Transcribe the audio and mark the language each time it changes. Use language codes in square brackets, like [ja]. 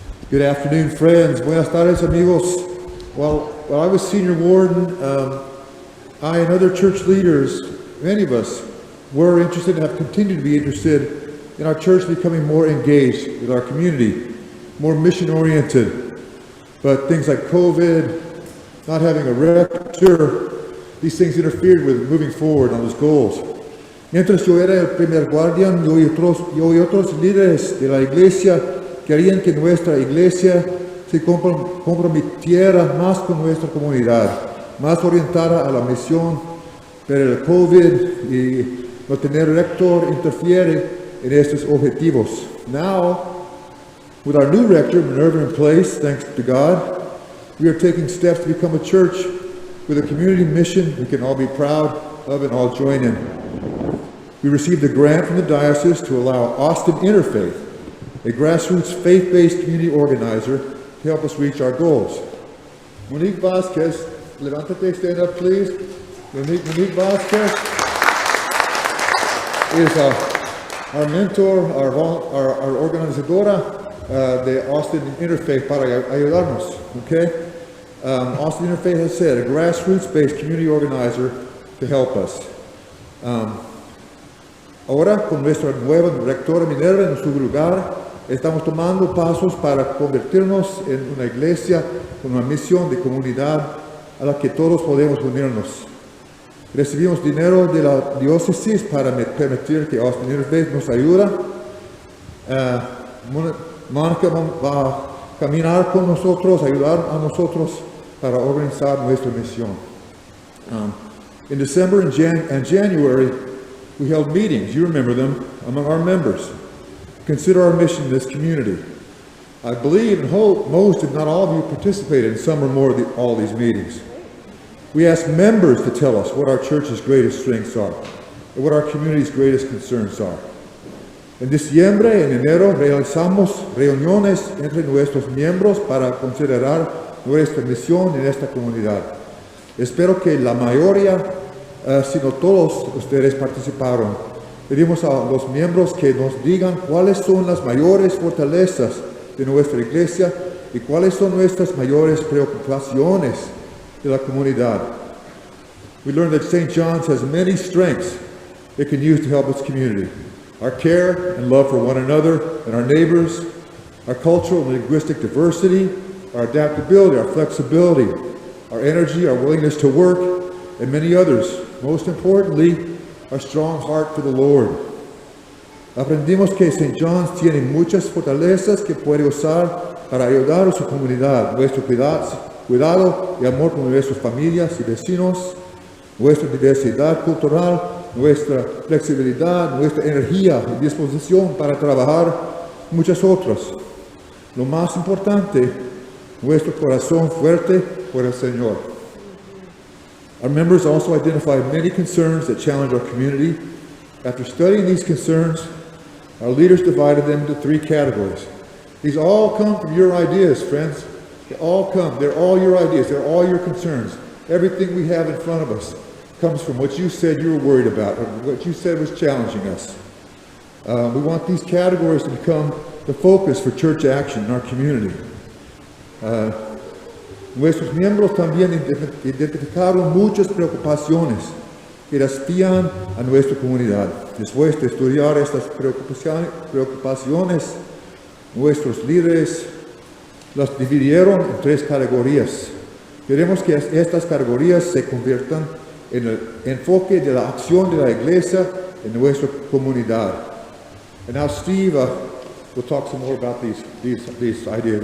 [en] Good afternoon, friends. [es] Buenas tardes, amigos. [en] While I was senior warden, I and other church leaders, many of us, were interested and have continued to be interested in our church becoming more engaged with our community, more mission-oriented. But things like COVID, not having a rector, these things interfered with moving forward on those goals. [es] Mientras yo era el primer guardián, yo y otros líderes de la iglesia querían que nuestra iglesia se comprometiera más con nuestra comunidad, más orientada a la misión, pero el COVID y no tener rector interfiere en estos objetivos. [en] Now, with our new rector, Minerva, in place, thanks to God, we are taking steps to become a church with a community mission we can all be proud of and all join in. We received a grant from the diocese to allow Austin Interfaith, a grassroots faith-based community organizer, to help us reach our goals. Monique Vasquez, [es] levántate, [en] stand up please. Monique Vasquez is our mentor, our [es] organizadora de Austin Interfaith para ayudarnos, [en] okay? Austin Interfaith has said, a grassroots-based community organizer to help us. [es] Ahora, con nuestra nueva rectora Minerva en su lugar, estamos tomando pasos para convertirnos en una iglesia con una misión de comunidad a la que todos podemos unirnos. Recibimos dinero de la diócesis para permitir que Austin Interfaith nos ayuda. Mónica va a caminar con nosotros, ayudar a nosotros para organizar nuestra misión. [en] In December and January, we held meetings, you remember them, among our members. Consider our mission in this community. I believe and hope most, if not all of you, participated in some or more of all these meetings. We asked members to tell us what our church's greatest strengths are and what our community's greatest concerns are. En diciembre, en enero, realizamos reuniones entre nuestros miembros para considerar nuestra misión en esta comunidad. Espero que la mayoría, si no todos ustedes participaron. Pedimos a los miembros que nos digan cuáles son las mayores fortalezas de nuestra iglesia y cuáles son nuestras mayores preocupaciones de la comunidad. we learned that St. John's has many strengths it can use to help its community. Our care and love for one another and our neighbors, our cultural and linguistic diversity, our adaptability, our flexibility, our energy, our willingness to work, and many others. Most importantly, our strong heart for the Lord. [es] Aprendimos que St. John's tiene muchas fortalezas que puede usar para ayudar a su comunidad, nuestro cuidado y amor por nuestras familias y vecinos, nuestra diversidad cultural, nuestra flexibilidad, nuestra energía y disposición para trabajar, muchas otras. Lo más importante, nuestro corazón fuerte por el Señor. [en] Our members also identified many concerns that challenge our community. After studying these concerns, our leaders divided them into 3 categories. These all come from your ideas, friends. They all come. They're all your ideas. They're all your concerns. Everything we have in front of us comes from what you said you were worried about, or what you said was challenging us. We want these categories to become the focus for church action in our community. [es] Nuestros miembros también identificaron muchas preocupaciones que desafían a nuestra comunidad. Después de estudiar estas preocupaciones, nuestros líderes las dividieron en 3 categorías. Queremos que estas categorías se conviertan en el enfoque de la acción de la Iglesia en nuestra comunidad. [en] And now Steve will talk some more about these ideas.